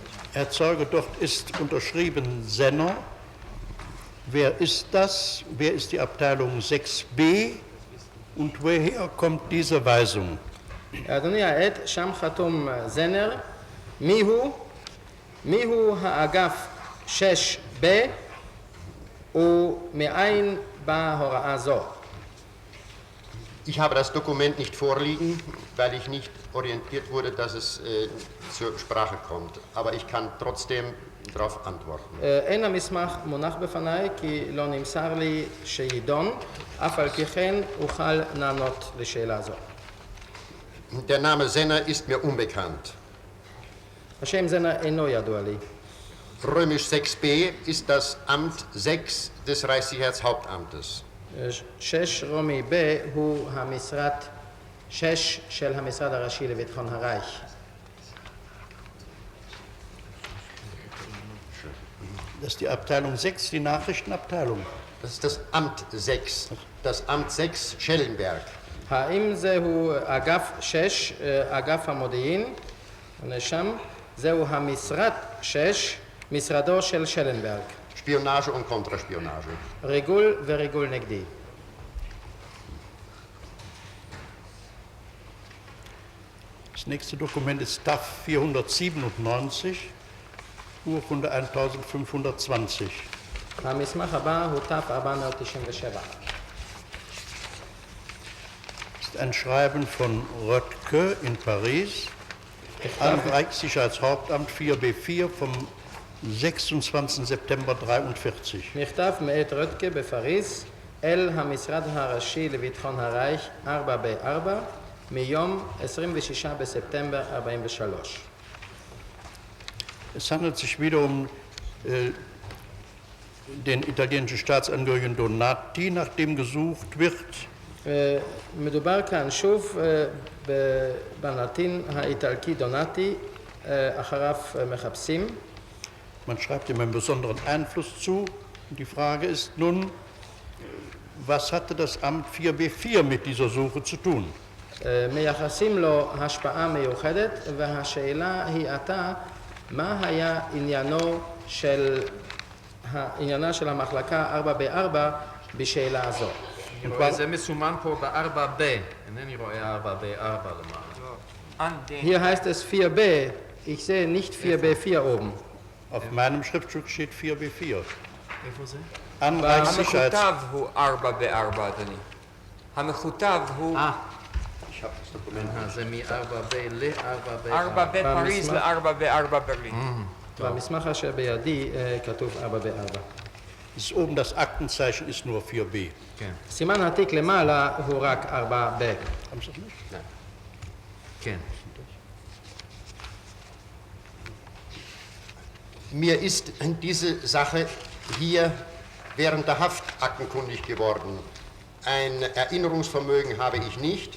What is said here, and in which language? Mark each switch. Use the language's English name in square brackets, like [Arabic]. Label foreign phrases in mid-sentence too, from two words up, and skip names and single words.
[German] Herr Zeuge, dort ist unterschrieben Senner. Wer ist das? Wer ist die Abteilung 6b? Und woher kommt diese Weisung? [Hebrew] אדוני העד, שם חתום זנר, מיהו האגף 6B ומאין באה הוראה זו? [German] Ich habe das Dokument nicht vorliegen, weil ich nicht orientiert wurde, dass es zur Sprache kommt. Aber ich kann trotzdem darauf antworten. [Hebrew] אין המסמך מונח בפניי כי לא נמסר לי שידון, אף על פי כן אוכל לענות לשאלה זו. [German] Der Name Senner ist mir unbekannt. [Hebrew] השם זנר אינו ידוע לי. [German] Römisch 6b ist das Amt 6 des Reichssicherheitshauptamtes. [Hebrew] 6 רומי ב' הוא המשרד 6 של המשרד הראשי לביטחון הרייך. [German] Das ist die Abteilung 6, die Nachrichtenabteilung. Das ist das Amt 6, das Amt 6 Schellenberg. [Hebrew] האם זהו אגף 6, אגף המודיעין, שם, זהו המשרד 6, משרדו של שלנברג. [German] Spionage und Kontraspionage. [Hebrew] ריגול וריגול נגדי. [German] Das nächste Dokument ist TAF 497, Urkunde 1520. [Hebrew] המסמך הבא הוא תף 497. [German] Das ist ein Schreiben von Röttke in Paris an Reichssicherheitshauptamt 4B4 vom 26. September 43. [Hebrew] מכתב מאת רטקה בפריז אל המשרד הראשי לביטחון הרייך 4B4 מיום 26 בספטמבר 43. [German] Es handelt sich wieder um den italienischen Staatsangehörigen Donati, nach dem gesucht wird. [Hebrew] מדובר כאן שוב בנתין האיטלקי דונטי, אחריו מחפשים. [German] Man schreibt ihm einen besonderen Einfluss zu. Die Frage ist nun, was hatte das Amt 4B4 mit dieser Suche zu tun? [Hebrew] מייחסים לו השפעה מיוחדת, והשאלה היא עתה, מה היה עניינה של המחלקה 4B4 בשאלה הזו? זה מסומן פה ב-4B, אינני רואה 4B4 למעלה. [German] Hier heißt es 4B, ich sehe nicht 4B4 oben. Auf meinem Schriftstück steht 4B4. [Hebrew] איפה זה? [German] An Reichssicherheits... [Hebrew] המכותב הוא 4B4, אדוני. המכותב הוא [German] Ich habe das Dokument. [Hebrew] זה מ-4B ל-4B4. 4B פריז ל-4B4 ברלין. במסמך אשר בידי כתוב 4B4. [German] Das ist oben das Aktenzeichen ist nur 4B. [Hebrew] כן. סימן התיק למעלה הוא רק 4B. [German] Haben Sie das nicht? Nein. [Hebrew] כן. [German] Mir ist diese Sache hier während der Haft aktenkundig geworden. Ein Erinnerungsvermögen habe ich nicht.